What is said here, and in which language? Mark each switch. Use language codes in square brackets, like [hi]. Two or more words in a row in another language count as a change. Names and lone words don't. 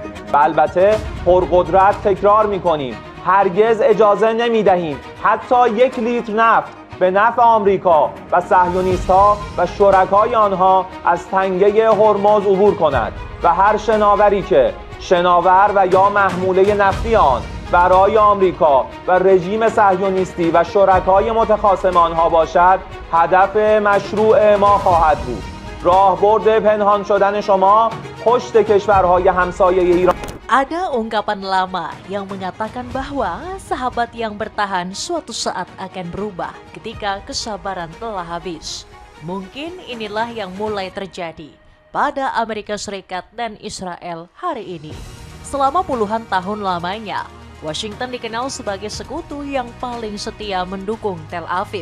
[fa] و البته پرقدرت تکرار می‌کنیم هرگز اجازه نمی‌دهیم حتی 1 لیتر نفت به نفع آمریکا و صهیونیست‌ها و شرکای آنها از تنگه هرمز عبور کند و هر شناوری که شناور و یا محموله نفتی آن برای آمریکا و رژیم صهیونیستی و شرکای متخاصم آنها باشد هدف مشروع ما خواهد بود. راهبرد پنهان شدن شما پشت کشورهای همسایه ایران. [id] Ada ungkapan lama yang mengatakan bahwa sahabat yang bertahan suatu saat akan berubah ketika kesabaran telah habis. Mungkin inilah yang mulai terjadi pada Amerika Serikat dan Israel hari ini. Selama puluhan tahun lamanya, Washington dikenal sebagai sekutu yang paling setia mendukung Tel Aviv.